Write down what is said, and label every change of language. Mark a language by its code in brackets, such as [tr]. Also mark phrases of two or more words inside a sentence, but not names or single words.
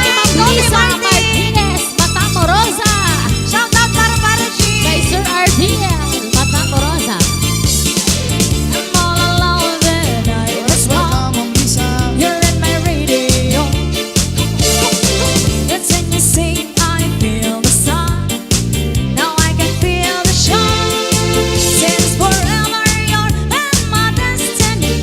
[en] Lisa Martinez, Matamorosa. Shout out para G. Kay Sir RDL, Matamorosa. I'm all alone when I was wrong. Welcome, Ma'am Lisa. You're in my radio. It's when you sing, I feel the sun. Now I can feel the shine. Since forever you're in my destiny.